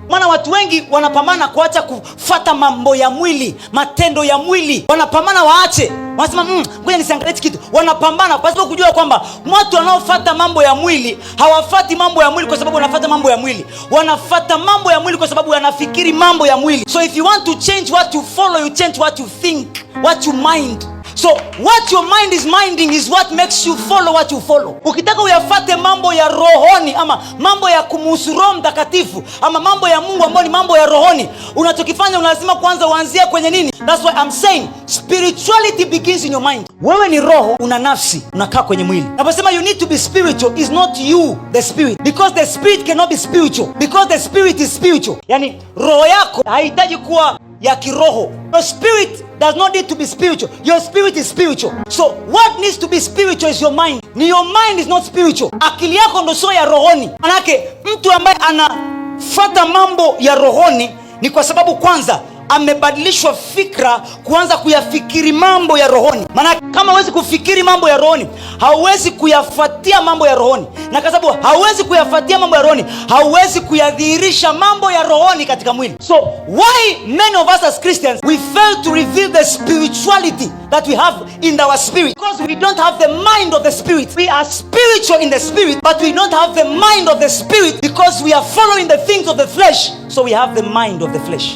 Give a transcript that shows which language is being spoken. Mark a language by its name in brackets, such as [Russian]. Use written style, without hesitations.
[Swahili] Maana watu wengi wanapambana kuacha kufuata mambo ya mwili, matendo ya mwili. Wanapambana waache. Wanasema ngoja nisiangalie kitu. Wanapambana kwa sababu kujua kwamba watu wanaofuata mambo ya mwili hawafati mambo ya mwili kwa sababu wanafuata mambo ya mwili. Wanafuata mambo ya mwili kwa sababu wanafikiri mambo ya mwili. [English] So if you want to change what you follow, you change what you think, what you mind. So what your mind is minding is what makes you follow what you follow. [Swahili] Ukitaka uyafate mambo ya rohoni ama mambo ya kumuhusu Roho Mtakatifu ama mambo ya Mungu ambayo ni mambo ya rohoni, unachokifanya unalazima kwanza uanzie kwenye nini? [English] That's why I'm saying spirituality begins in your mind. [Swahili] Wewe ni roho, una nafsi, unakaa kwenye mwili. Naposema [English] you need to be spiritual is not you the spirit, because the spirit cannot be spiritual, because the spirit is spiritual. [Swahili] Yani roho yako haihitaji kuwa ya kiroho. [English] Your spirit does not need to be spiritual. Your spirit is spiritual. So what needs to be spiritual is your mind. [Swahili] Ni [English] your mind is not spiritual. [Swahili] Akili yako ndo sio ya rohoni. Manake mtu ambaye anafuata mambo ya rohoni ni kwa sababu kwanza amebadilishwa fikra kuanza kuyafikiri mambo ya rohoni. Maana kama huwezi kufikiri mambo ya rohoni, hauwezi kuyafuatia mambo ya rohoni. Na kwa sababu hauwezi kuyafuatia mambo ya rohoni, hauwezi kuyadhihirisha mambo ya rohoni katika mwili. [English] So why many of us as Christians we fail to reveal the spirituality that we have in our spirit? Because we don't have the mind of the spirit. We are spiritual in the spirit, but we don't have the mind of the spirit because we are following the things of the flesh. So we have the mind of the flesh.